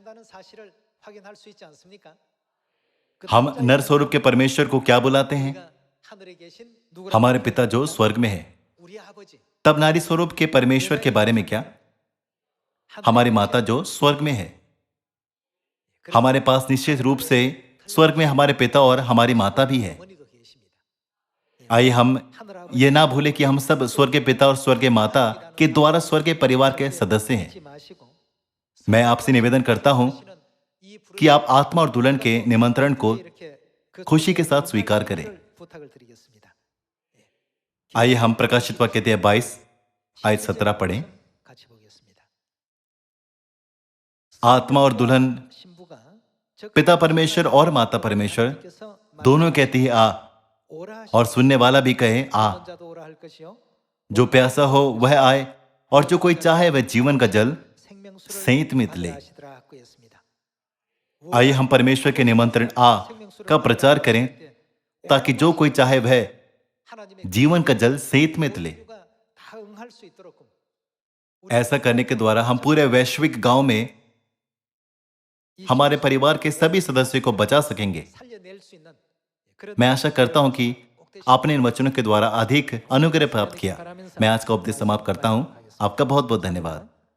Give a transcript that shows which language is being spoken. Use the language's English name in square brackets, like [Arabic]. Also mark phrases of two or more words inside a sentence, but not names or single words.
[Hindi] हम नर स्वरूप के परमेश्वर को क्या बुलाते हैं? हमारे पिता जो स्वर्ग में है। तब नारी स्वरूप के परमेश्वर के बारे में क्या? हमारी माता जो स्वर्ग में है। हमारे पास निश्चित रूप से स्वर्ग में हमारे पिता और हमारी माता भी है। [Korean] 어머니도 계십니다. [Hindi] आइए हम ये ना भूलें कि हम सब स्वर्गीय पिता और स्वर्गीय माता के द्वारा स्वर्गीय परिवार के सदस्य हैं। [Korean] 잊지 마시고 [Hindi] मैं आपसे निवेदन करता हूं [Korean] 이 [Hindi] कि आप आत्मा और दुल्हन के निमंत्रण को [Korean] 이렇게 그 [Hindi] खुशी के साथ स्वीकार करें। [Korean] 부탁을 드리겠습니다. [Hindi] आइए हम प्रकाशित वाक्य अध्याय 22 आयत 17 पढ़ें। [Korean] 같이 보겠습니다. [Hindi] आत्मा और दुल्हन, [Korean] 신부가 즉 [Hindi] पिता परमेश्वर और माता परमेश्वर [Korean] 께서 [Hindi] दोनों कहती है आ, [Korean] 오라 [Hindi] और सुनने वाला भी कहे आ। [Korean] 하시는 자도 오라 할 것이요 [Hindi] जो प्यासा हो वह आए, और जो कोई चाहे वह जीवन का जल [Korean] 생명수를 [Hindi] सेंत में ले। [Korean] 하시더라 하고 했습니다. [Hindi] आइए हम परमेश्वर के निमंत्रण आ का प्रचार करें, ताकि जो कोई चाहे वह [Korean] 하나님의 [Hindi] जीवन का जल सेंत में ले। [Korean] 모두가 다 응할 수 있도록 [Hindi] ऐसा करने के द्वारा हम पूरे वैश्विक गांव में हमारे परिवार के सभी सदस्यों को बचा सकेंगे। [Korean] 살려낼 수 있는 그런 [Hindi] मैं आशा करता हूं कि आपने इन वचनों के द्वारा अधिक अनुग्रह प्राप्त किया। मैं आज का उपदेश समाप्त करता हूं। आपका बहुत बहुत धन्यवाद।